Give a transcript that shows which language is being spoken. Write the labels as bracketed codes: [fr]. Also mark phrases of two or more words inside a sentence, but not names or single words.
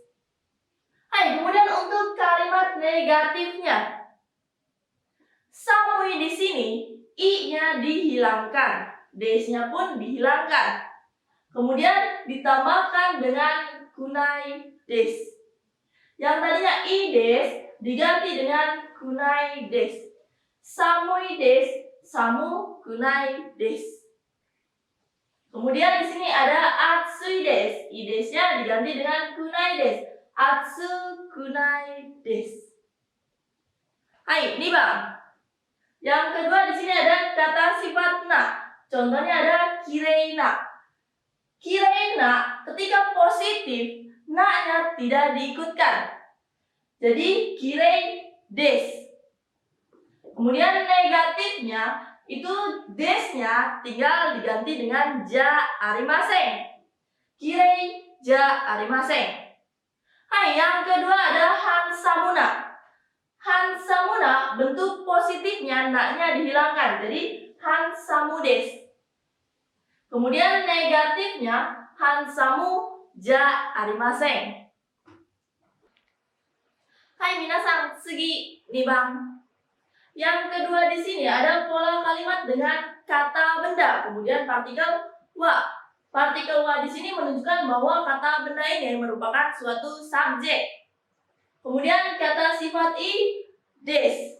[id] Hai, kemudian untuk kalimat negatifnya. Samui di sini i-nya dihilangkan, des-nya pun dihilangkan. Kemudian ditambahkan dengan [ja] くないです. [id] Yang tadinya [ja] いです [id] diganti dengan [ja] くないです. 寒いです、寒くないです. [id] Kemudian di sini ada [ja] 暑いです. いです- [id] nya diganti dengan [ja] くないです. 暑くないです. [id] Hai, ini Bang. Yang kedua di sini ada kata sifat na. Contohnya ada kireina. Kireina ketika positif na-nya tidak diikutkan. Jadi [ja] きれいです. [id] Kemudian negatifnya itu des-nya tinggal diganti dengan [ja] じゃありません. きれいじゃありません. [id] Hai, yang kedua ada hansamuna. Hansamuna bentuk positifnya na-nya dihilangkan, jadi [ja] ハンサムです. [id] Kemudian negatifnya [ja] ハンサムじゃありません. はい皆さん、次2番. [id] Yang kedua di sini ada pola kalimat dengan kata benda, kemudian partikel wa. Partikel wa di sini menunjukkan bahwa kata benda ini merupakan suatu subjek. Kemudian kata sifat [ja] いです.